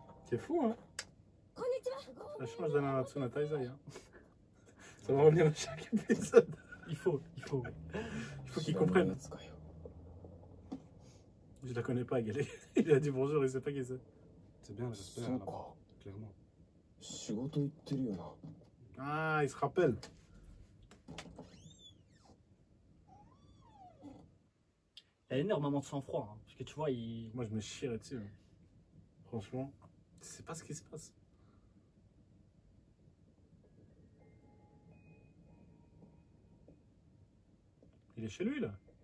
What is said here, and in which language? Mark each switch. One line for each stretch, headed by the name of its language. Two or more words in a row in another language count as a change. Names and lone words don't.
French: C'est fou, hein? Ça change de Nanatsu no Taizai. Hein. Ça va revenir à chaque épisode. Il faut. Il faut qu'ils comprennent. Je la connais pas, Galé. Il a dit bonjour, il sait pas qui c'est. C'est bien le respect,
Japanese: そうか
French: clairement.
Japanese: 仕事行ってるよな
French: Ah, il se rappelle. Il a énormément de sang-froid. Hein, parce que tu vois, il. Moi, je me chierais dessus. Hein. Franchement, tu sais pas ce qui se passe. Il est chez lui, là.